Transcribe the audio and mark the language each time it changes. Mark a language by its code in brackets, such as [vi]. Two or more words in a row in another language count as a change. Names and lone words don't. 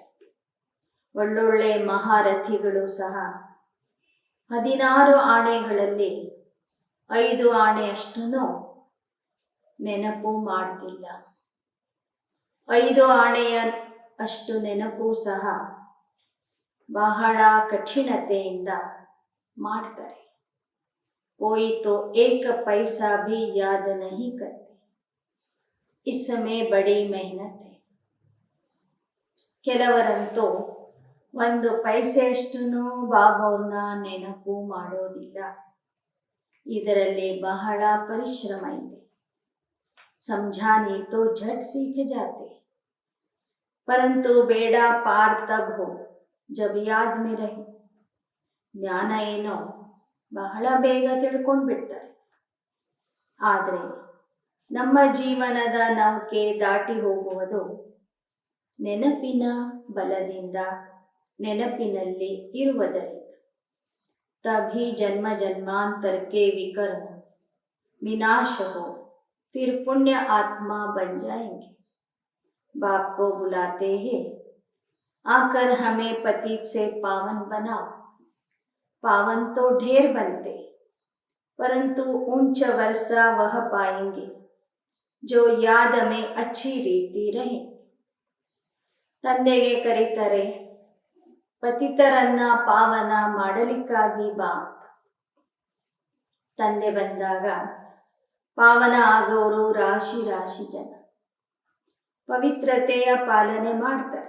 [kn] ಒಳ್ಳೊಳ್ಳೆ ಮಹಾರಥಿಗಳು ಸಹ 16 ಆಣೆಗಳಲ್ಲಿ 5 ಆಣೆಯಷ್ಟನ್ನು ನೆನಪು ಮಾಡ್ತಿಲ್ಲ. 5 ಆಣೆಯ ಅಷ್ಟು ನೆನಪು ಸಹ ಬಹಳ ಕಠಿಣತೆಯಿಂದ ಮಾಡ್ತಾರೆ. [hi] कोई तो 1 पैसा भी याद नहीं करते, इसमें बड़ी मेहनत है. [kn] ಕೆಲವರಂತೂ 1 ಪೈಸೆಯಷ್ಟನ್ನು ಬಾಬಾವ್ರನ್ನ ನೆನಪು ಮಾಡೋದಿಲ್ಲ. ಇದರಲ್ಲಿ ಬಹಳ ಪರಿಶ್ರಮ ಇದೆ. [hi] समझाने तो झट सीख जाते, परंतु बेड़ा पार तब हो जब याद में रहे. [kn] ಜ್ಞಾನ ಏನೋ ಬಹಳ ಬೇಗ ತಿಳ್ಕೊಂಡು ಬಿಡ್ತಾರೆ, ಆದರೆ ನಮ್ಮ ಜೀವನದ ನೌಕೆ ದಾಟಿ ಹೋಗುವುದು ನೆನಪಿನ ಬಲದಿಂದ, ನೆನಪಿನಲ್ಲಿ ಇರುವುದರಿಂದ. [hi] तभी जन्म जन्मांतर के विकर्म विनाश हो, फिर पुण्य आत्मा बन जाएंगे. बाप को बुलाते हैं, आकर हमें पतित से पावन बनाओ. पावन तो ढेर बनते, परंतु ऊंच वर्षा वह पाएंगे जो याद में अच्छी रीति रहे. [kn] ತಂದೆಗೆ ಕರೀತಾರೆ, ಪತಿತರನ್ನ ಪಾವನ ಮಾಡಲಿಕ್ಕಾಗಿ ಬಾ ಅಂತ. ತಂದೆ ಬಂದಾಗ ಪಾವನ ಆಗೋರು ರಾಶಿ ರಾಶಿ ಜನ ಪವಿತ್ರತೆಯ ಪಾಲನೆ ಮಾಡ್ತಾರೆ.